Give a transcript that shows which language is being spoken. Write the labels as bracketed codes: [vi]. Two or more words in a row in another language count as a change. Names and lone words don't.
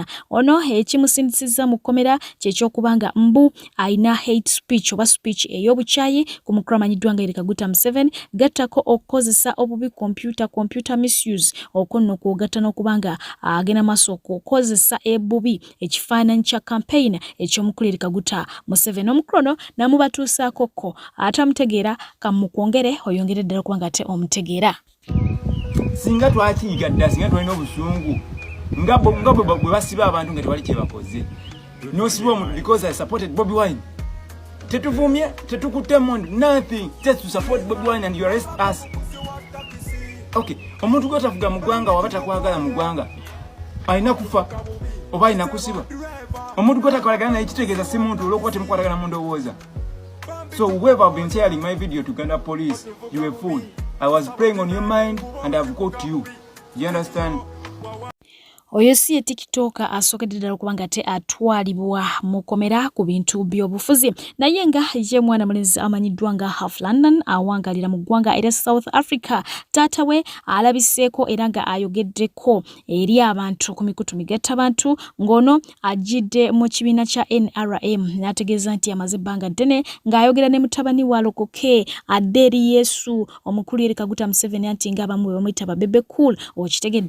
[lg] Ono ekimusindisizza mu kkomera ky'ekyokubanga mbu ayina [en] hate speech [lg] oba speech ey'obukyayi ku mukulu amanyiddwa nga Kaguta Museveni gattako okukozesa obubi [en] computer misuse [lg] okonno kwogatta n'okubanga agenda maaso okukozesa ebubi ekifaananyi kya campaign eky'omukulu Kaguta Museveni. Omukulu namubatuusaako ko atamutegeera kamukwongere oyongere ddala kubanga ate omutegeera. Singa twakiyiga ddala singa twalina obusungu nga bwe basiba abantu nga tewali kye bakoze n'osiba omuntu [en] because I supported Bobi Wine. [lg] Tetuvumye, tetukutte mondi, [en] nothing, just to support Bobi Wine and you arrest us. [lg] Okay, omuntu gwe tavuga mu ggwanga waba takwagala mu ggwanga alina kufa oba alina kusiba. Omuntu gwe takwagala naye kitegeeza si muntu olw'okuba temukwatagana mu ndowooza. [en] So whoever been sharing my video to Uganda police, you a fool. I was playing on your mind and I've got you. You understand? [lg] Oyo si ye TikToker asookedde ddala okubanga ate atwalibwa mu kkomera ku bintu by'obufuzi. Naye nga ye mwana mulenzi amanyiddwa nga Half London awangalira mu ggwanga era South Africa. Taata we alabiseeko era nga ayogeddeko eri abantu ku mikutu migatta bantu ng'ono ajjidde mu kibiina kya NRM n'ategeeza nti amaze ebbanga ddene ng'ayogera ne mutabani wa Lokoke adde eri Yesu omukulu Kaguta Museveni anti ng'abamu bamuyita ba Bebe Cool okitegedde.